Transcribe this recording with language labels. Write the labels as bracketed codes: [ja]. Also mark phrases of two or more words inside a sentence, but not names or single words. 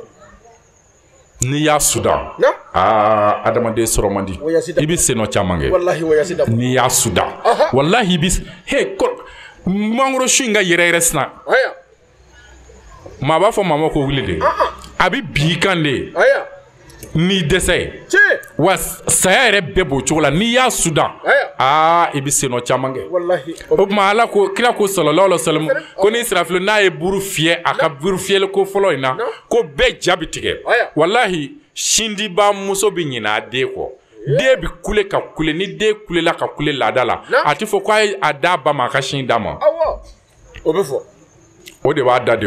[bm] n'i y'a suda adamaden sɔrɔ man di i bɛ senɔ caman kɛ n'i y'a suda walahi i bɛ mangoro su in ka yɛrɛ sina maa b'a fɔ maa ma ko wuli de a bɛ bi i kan de n'i dɛsɛ ye wa saya yɛrɛ bɛɛ b'o cogo la n'i y'a suda i bɛ senɔ caman kɛ o tuma ala ko kira ko [ar] صلى الله عليه وسلم [bm] ko ni Israfil n'a ye buru fiyɛ a ka buru fiyɛli ko fɔlɔ in na ko bɛɛ ja bi tigɛ walahi sindiba muso bi ɲinɛ a den kɔ den bi kule ka kule ni den kulela ka kule laada la a ti fɔ k'a ye a d'a ba ma a ka sin d'a ma o bɛ fɔ o de b'a da de o